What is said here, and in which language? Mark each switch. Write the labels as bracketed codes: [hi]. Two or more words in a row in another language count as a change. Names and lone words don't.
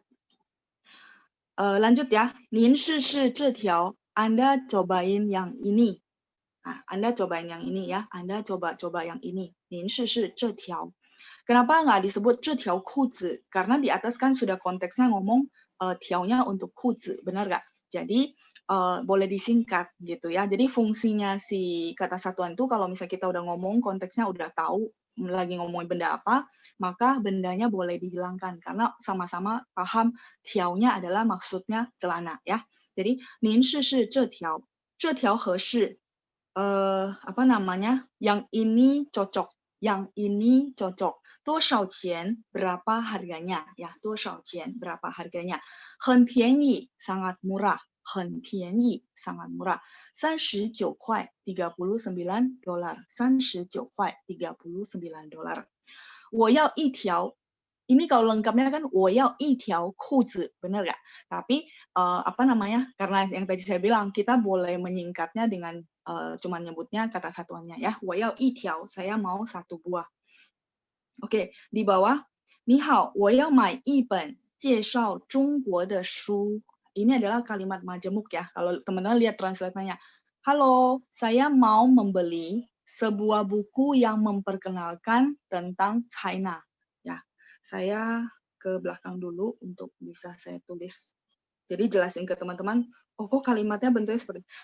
[id] Lanjut ya. [zh] 您试试这条. [id] Anda cobain yang ini. Nah, Anda cobain yang ini ya. Anda coba-coba yang ini. [zh] 您试试这条. [id] Kenapa nggak disebut [zh] 这条裤子? [id] Karena di atas kan sudah konteksnya ngomong tiaunya untuk 裤子, benar nggak? Jadi boleh disingkat gitu ya. Jadi fungsinya si kata satuan itu kalau misalnya kita udah ngomong konteksnya udah tahu lagi ngomongin benda apa, maka bendanya boleh dihilangkan karena sama-sama paham tiaunya adalah maksudnya celana ya. [zh] Jadi 您试试这条，这条合适， [id] apa namanya? Yang ini cocok, yang ini cocok. [zh] 多少钱? [id] Berapa harganya? Ya, [zh] 多少钱? [id] Berapa harganya? [zh] 很便宜, [id] sangat murah. [zh] 很便宜, [id] sangat murah. [zh] 39 块, $39. 39块, $39. 我要一条. [id] Ini kalau lengkapnya kan [zh] 我要一条裤子, [id] benar nggak? Tapi apa namanya? Karena yang tadi saya bilang kita boleh menyingkatnya dengan cuma nyebutnya kata satuannya ya. [zh] 我要一条, [id] saya mau satu buah. Oke, di bawah. [zh] 你好，我要买一本介绍中国的书. [id] Ini adalah kalimat majemuk ya. Kalau teman-teman lihat translate-nya. Halo, saya mau membeli sebuah buku yang memperkenalkan tentang China. Ya, saya ke belakang dulu untuk bisa saya tulis. Jadi jelasin ke teman-teman, oh kok kalimatnya bentuknya seperti ini.